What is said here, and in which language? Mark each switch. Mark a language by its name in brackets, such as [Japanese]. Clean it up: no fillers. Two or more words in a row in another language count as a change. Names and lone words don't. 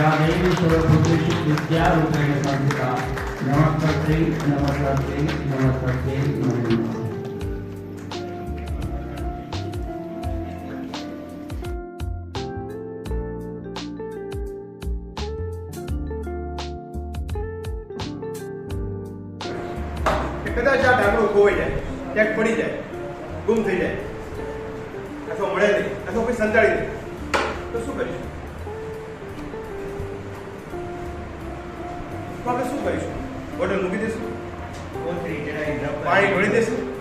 [Sanskrit] या देवी सर्वभूतेषु विद्यारूपेण संस्थिता नमस्ते नमस्ते नमस्ते नमः। [Gujarati] કદાચ આ ઢાંકણું ખોવાઈ જાય, ક્યાંક પડી જાય, ગુમ થઈ જાય, અથવા મળે નહીં, અથવા કોઈ સંતાડી દે, તો શું કરીશું? તો આપણે શું કરીશું? બોટલ મૂકી દઈશું, પાણી ઢોળી દઈશું.